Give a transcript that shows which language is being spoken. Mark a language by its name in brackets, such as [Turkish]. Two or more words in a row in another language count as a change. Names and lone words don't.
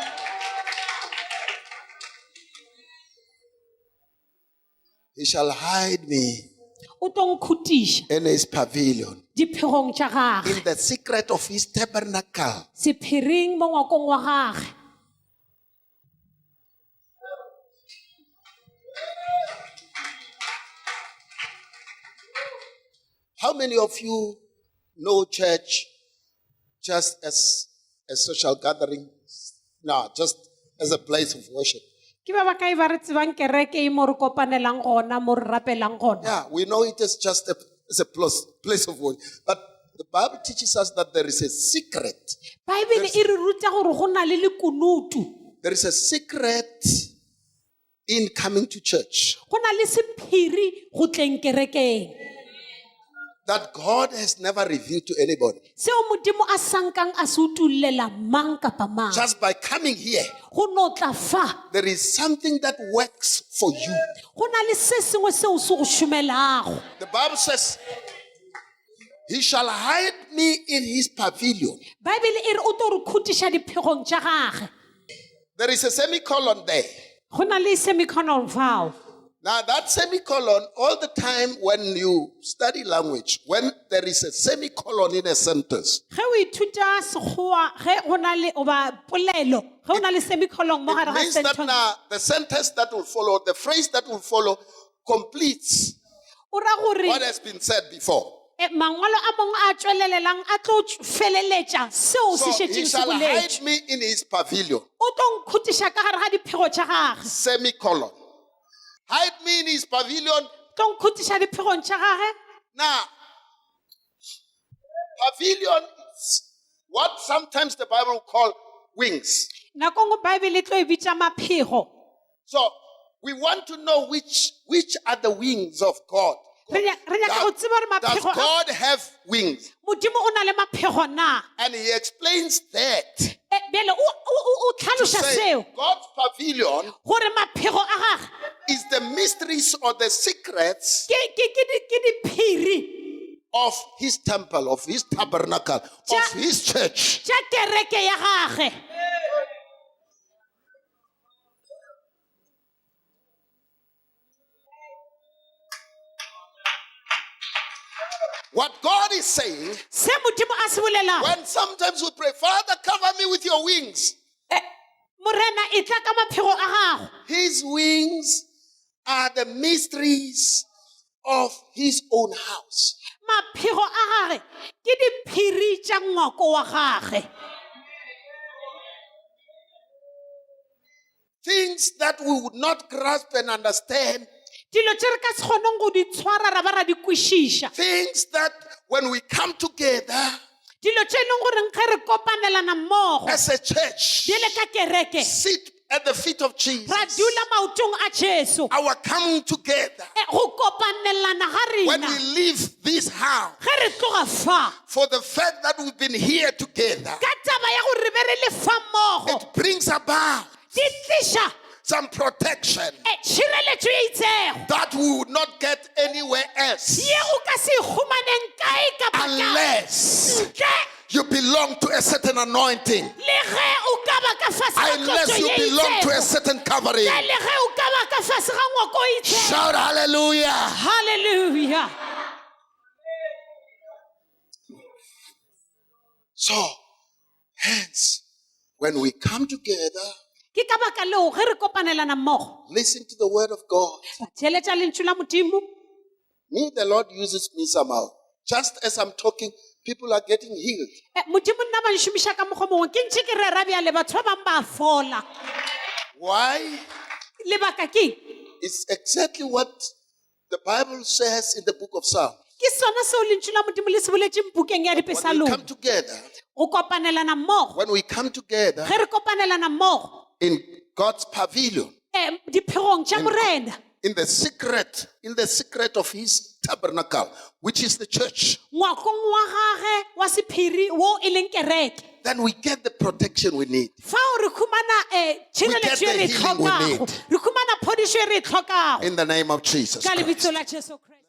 [English] he shall hide me [Northern Sotho] O tlo nkhutiša [English] in his pavilion, [Northern Sotho] diphegong tša gage, [English] in the secret of his tabernacle. [Northern Sotho] sephiring mo ngwakong wa gage. [English] How many of you know church just as a social gathering? No, just as a place of worship. [Northern Sotho] Ke ba bakae ba re tsebang kereke e mo re kopanelang gona, mo re rapelang gona? [English] Yeah, we know it is just a place of worship. But the Bible teaches us that there is a secret. [Northern Sotho] Baebele e re ruta gore go na le lekunutu, [English] There is a secret in coming to church [Northern Sotho] go na le sephiri go tleng kerekeng, [English] that God has never revealed to anybody. [Northern Sotho] seo Modimo a sankang a se utullela mang kapa mang. [English] Just by coming here, [Northern Sotho] Go no tla fa, [English] there is something that works for you. [Northern Sotho] go na le se sengwe seo se go šomelago. [English] The Bible says, he shall hide me in his pavilion. [Northern Sotho] Baebele e re o tlo re khutiša diphegong tša gage. [English] There is a semicolon there. [Northern Sotho] Go na le semicolon fao. [English] Now that semicolon, all the time when you study language, when there is a semicolon in a sentence, [Northern Sotho] Ge o ithuta Sekgowa, ge go na le oba polelo, ge o na le semicolon mo gare [English] it [Northern Sotho] ga [English] means that sentence, now the sentence that will follow, the phrase that will follow, completes [Northern Sotho] o ra gore [English] what has been said before. [Northern Sotho] mangwalo a mangwe a tswelelelang a tlo feleletša seo [English] So [Northern Sotho] se [English] he [Northern Sotho] šetšeng se [English] shall [Northern Sotho] boletše. [English] hide me in his pavilion. [Northern Sotho] O tlo nkhutiša ka gare ga diphego tša gage, [English] Semicolon. Hide me in his pavilion. [Northern Sotho] tlo nkhutiša diphegong tša gage. [English] Now, pavilion is what sometimes the Bible will call wings. [Northern Sotho] Nako nngwe Baebele e tlo e bitša maphego. [English] So we want to know which are the wings of God [Northern Sotho] Re nyaka go tseba gore [English] Does [Northern Sotho] maphego a [English] God have wings? [Northern Sotho] Modimo o na le maphego na? [English] And he explains that [Northern Sotho] Bjale o [English] to [Northern Sotho] tlhalosa [English] say [Northern Sotho] seo [English] God's pavilion [Northern Sotho] gore maphego a gagwe [English] is the mysteries or the secrets [Northern Sotho] ke diphiri [English] of his temple, of his tabernacle, of his church. [Northern Sotho] tša kereke ya gagwe. [English] What God is saying, [Northern Sotho] Se Modimo a se bolelago, [English] when sometimes we pray, Father, cover me with your wings. [Northern Sotho] Morena e tla ka maphego a gago. [English] His wings are the mysteries of his own house. [Northern Sotho] Maphego a gagwe ke diphiri tša ngwako wa gagwe. [English] Things that we would not grasp and understand. [Northern Sotho] Dilo tše re ka se kgoneng go di tshwara ra ba ra di kwešiša. [English] Things that when we come together [Northern Sotho] Dilo tše e leng gore ge re kopanelana mmogo [English] as a church, [Northern Sotho] di le ka kereke [English] sit at the feet of Jesus, [Northern Sotho] ra dula maotong a Jesu. [English] our coming together, [Northern Sotho] Go kopanelana ga [English] when [Northern Sotho] rena [English] we leave this house, [Northern Sotho] ge re tloga fa [English] for the fact that we've been here together, [Northern Sotho] ka taba ya gore re be re le fa mmogo [English] it brings about [Northern Sotho] di tliša [English] some protection [Northern Sotho] tšhireletšo e itsego [English] that we would not get anywhere else [Northern Sotho] ye o ka se e humaneng kae kapa kae [English] unless [Northern Sotho] ntle [English] you belong to a certain anointing, [Northern Sotho] le ge o ka ba ka fase ga [English] unless [Northern Sotho] tlotso [English] you [Northern Sotho] ye [English] belong to a [Northern Sotho] itsego [English] certain covering. [Northern Sotho] le ge o ka ba ka fase ga ngwako o itsego. [English] Shout hallelujah. Hallelujah. So, hence, when we come together, [Northern Sotho] Ke ka baka leo ge re kopanelana mmogo [English] listen to the word of God. [Northern Sotho] ra theeletša lentšu la Modimo. [English] Me, the Lord uses me somehow. Just as I'm talking, people are getting healed. [Northern Sotho] Modimo nna ba nšomiša ka mokgwa mongwe ke ntše ke rera bjale batho ba bangwe ba fola. [English] Why? [Northern Sotho] Lebaka ke eng? [English] It's exactly what the Bible says in the book of Psalms. [Northern Sotho] Ke sona seo lentšu la Modimo le se boletšeng bukeng ya [English] When we [Northern Sotho] Dipesalong. [English] come together, [Northern Sotho] Go kopanelana mmogo [English] when we come together [Northern Sotho] ge re kopanelana mmogo [English] in God's pavilion, [Northern Sotho] diphegong tša morena [English] in the secret of his tabernacle, which is the church, [Northern Sotho] ngwakong wa gage wa sephiri wo e leng kereke, [English] then we get the protection we need. [Northern Sotho] fao re khumana tšhireletšo e re e [English] the healing we [Northern Sotho] tlhokago, [English] need. [Northern Sotho] re khumana phodišo e re e tlhokago [English] In the name of Jesus [Northern Sotho] ka [English] Christ. [Northern Sotho] lebitso la Jesu Kriste.